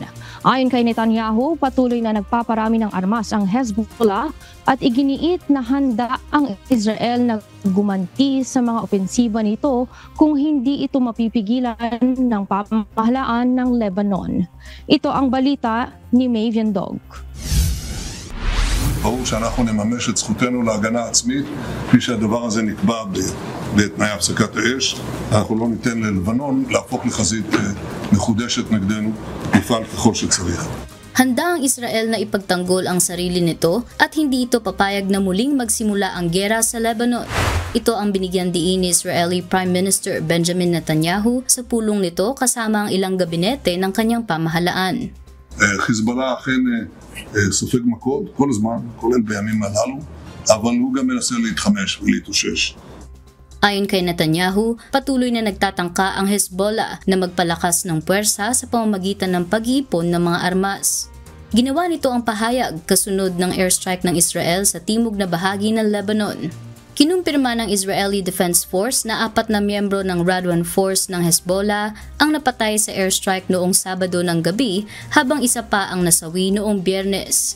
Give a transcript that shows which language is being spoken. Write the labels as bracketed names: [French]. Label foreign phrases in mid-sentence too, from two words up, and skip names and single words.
[Filipino] Ayon kay Netanyahu, patuloy na nagpaparami ng armas ang Hezbollah at iginiit na handa ang Israel na gumanti sa mga opensiba nito kung hindi ito mapipigilan ng pamahalaan ng Lebanon. Ito ang balita ni Mavian Dog. [Hebrew] ברור שאנחנו נממש את זכותנו להגנה עצמית כפי שהדבר הזה נקבע בתנאי הפסקת האש. אנחנו לא ניתן ללבנון להפוך לחזית מחודשת נגדנו, נפעל ככל שצריך. [Filipino] Handa ang Israel na ipagtanggol ang sarili nito at hindi ito papayag na muling magsimula ang giyera sa Lebanon. Ito ang binigyan diin ni [English] Israeli Prime Minister [Filipino] Benjamin Netanyahu sa pulong nito kasama ang ilang gabinete ng kanyang pamahalaan. [Hebrew] חיזבאללה אכן סופג מכות כל הזמן, כולל בימים הללו, אבל הוא גם מנסה להתחמש ולהתאושש. [Filipino] Ayon kay Netanyahu, patuloy na nagtatangka ang Hezbollah na magpalakas ng puwersa sa pamamagitan ng pag-iipon ng mga armas. Ginawa nito ang pahayag kasunod ng airstrike ng Israel sa timog na bahagi ng Lebanon. Kinumpirma ng Israeli Defense Force na 4 na miyembro ng Radwan Force ng Hezbollah ang napatay sa airstrike noong Sabado ng gabi habang isa pa ang nasawi noong Biyernes.